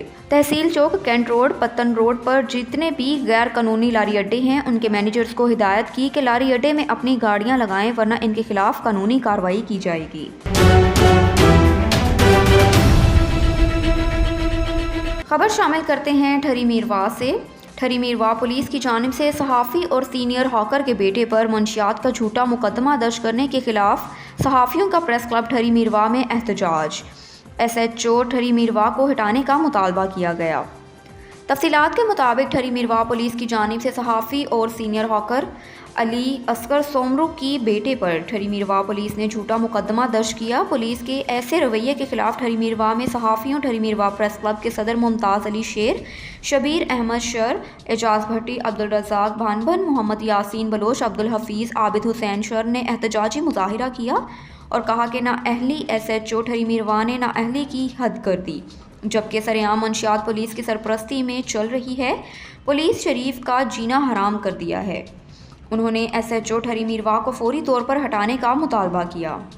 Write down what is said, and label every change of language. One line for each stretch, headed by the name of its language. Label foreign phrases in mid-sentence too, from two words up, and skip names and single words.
Urdu: تحصیل چوک، کینٹ روڈ، پتن روڈ پر جتنے بھی غیر قانونی لاری اڈے ہیں ان کے مینیجرز کو ہدایت کی کہ لاری اڈے میں اپنی گاڑیاں لگائیں، ورنہ ان کے خلاف قانونی کارروائی کی جائے گی. خبر شامل کرتے ہیں ٹھری میروا سے. ٹھری میروا پولیس کی جانب سے صحافی اور سینیئر ہاکر کے بیٹے پر منشیات کا جھوٹا مقدمہ درج کرنے کے خلاف صحافیوں کا پریس کلب ٹھری میروا میں احتجاج. SHO ٹھری میروا کو ہٹانے کا مطالبہ کیا گیا. تفصیلات کے مطابق ٹھری میروا پولیس کی جانب سے صحافی اور سینیئر ہاکر علی اصغر سومرو کی بیٹے پر ٹھری میروا پولیس نے جھوٹا مقدمہ درج کیا. پولیس کے ایسے رویے کے خلاف ٹھری میروا میں صحافیوں ٹھری میروا پریس کلب کے صدر ممتاز علی شیر، شبیر احمد شر، اعجاز بھٹی، عبدالرزاق بھانبھن، محمد یاسین بلوچ، عبدالحفیظ، عابد حسین شر نے احتجاجی مظاہرہ کیا اور کہا کہ نااہل SHO ٹھری میروا نے نااہلی کی حد کر دی، جبکہ سرعام منشیات پولیس کی سرپرستی میں چل رہی ہے. پولیس شریف کا جینا حرام کر دیا ہے۔ انہوں نے SHO ٹھری میروا کو فوری طور پر ہٹانے کا مطالبہ کیا.